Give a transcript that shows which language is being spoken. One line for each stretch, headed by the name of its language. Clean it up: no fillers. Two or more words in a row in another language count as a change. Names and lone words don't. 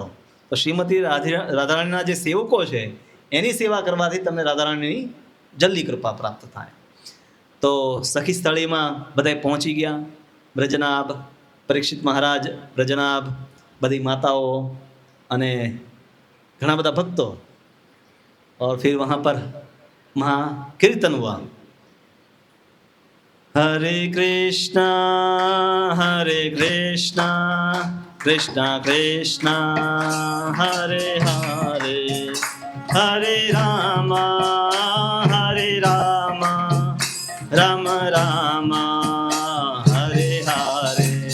Gujarati: તો શ્રીમતી રાધારાણીના જે સેવકો છે એની સેવા કરવાથી તમને રાધારાણીની જલ્દી કૃપા પ્રાપ્ત થાય. તો સખી સ્થળીમાં બધા પહોંચી ગયા. બ્રજનાભ, પરીક્ષિત મહારાજ, બ્રજનાભ, બધી માતાઓ અને ઘણા બધા ભક્તો.
Hindi: और फिर वहाँ पर महाकीर्तन हुआ. हरे कृष्णा कृष्णा कृष्णा हरे हरे, हरे राम राम राम हरे हरे.